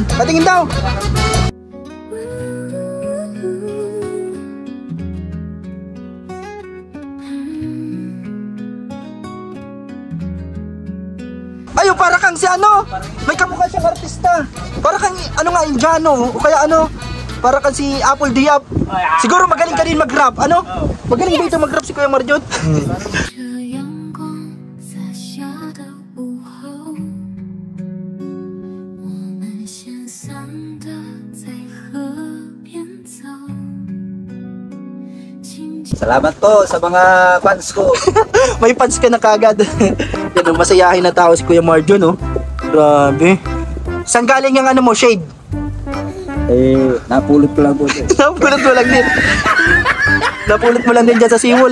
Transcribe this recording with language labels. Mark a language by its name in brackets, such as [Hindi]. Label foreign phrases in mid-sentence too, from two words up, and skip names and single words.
[Filipino] Patingin daw. Ayo, para kang si ano? May kamukha siyang artista. Para kang ano nga, Indiano o kaya ano? Para kang si Apple Diab. Siguro magaling ka din mag-rap, ano? Magaling ba ito mag-rap si Kuya Marjon? [Chinese] 这阳光洒下的午后，我们闲散的在河边走。轻轻 [Filipino] Salamat po sa mga fans ko. May fans ka na kagad. Yan, oh, masayahin na tao si Kuya Marjon, oh. Grabe. Saan galing yung ano mo, shade? Napulot ko lang po. Napulot mo lang din. Napulot mo lang din dyan sa seawall.